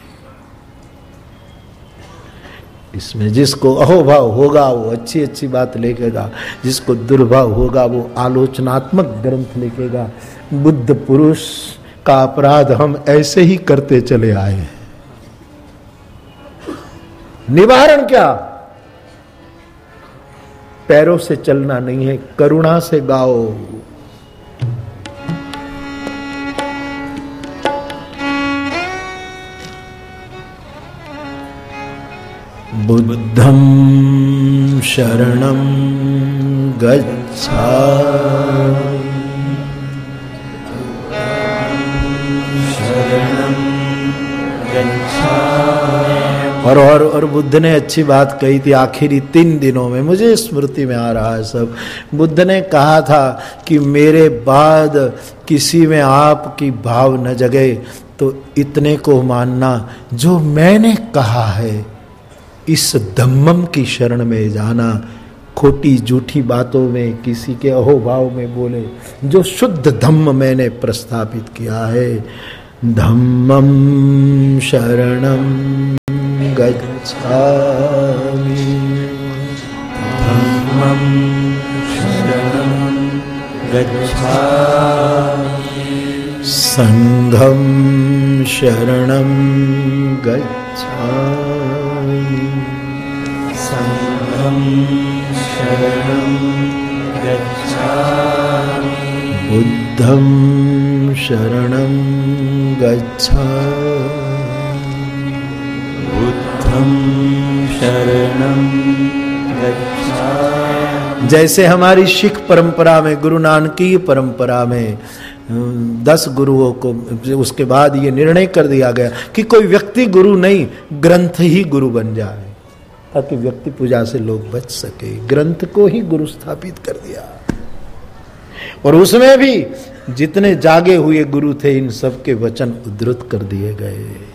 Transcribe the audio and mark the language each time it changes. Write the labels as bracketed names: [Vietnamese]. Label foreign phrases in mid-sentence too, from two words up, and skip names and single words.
[Hindi] इसमें जिसको अहोभाव होगा वो अच्छी अच्छी बात लिखेगा, जिसको दुर्भाव होगा वो आलोचनात्मक ग्रंथ लिखेगा। बुद्ध पुरुष का अपराध हम ऐसे ही करते चले आए हैं। निवारण क्या? पैरों से चलना नहीं है, करुणा से गाओ। [Pali] बुद्धं शरणं गच्छामि। [Hindi] और बुद्ध ने अच्छी बात कही थी आखिरी 3 दिनों में, मुझे स्मृति में आ रहा है सब। बुद्ध ने कहा था कि मेरे बाद किसी में आपकी भाव न जगे तो इतने को मानना, जो मैंने कहा है इस धम्मम की शरण में जाना। खोटी झूठी बातों में किसी के अहोभाव में बोले, जो शुद्ध धम्म मैंने प्रस्थापित किया है। [Pali] धम्मम शरणम गच्छामि, धम्मम शरणम गच्छामि, संघम शरणम गच्छामि। गच्छामि संघं शरणं गच्छामि बुद्धं शरणं गच्छामि बुद्धं शरणं गच्छामि। [Hindi] जैसे हमारी सिख परंपरा में, गुरु नानक की परंपरा में 10 गुरुओं को उसके बाद ये निर्णय कर दिया गया कि कोई व्यक्ति गुरु नहीं, ग्रंथ ही गुरु बन जाए, ताकि व्यक्ति पूजा से लोग बच सके। ग्रंथ को ही गुरु स्थापित कर दिया। और उसमें भी जितने जागे हुए गुरु थे, इन सब के वचन उद्धृत कर दिए गए।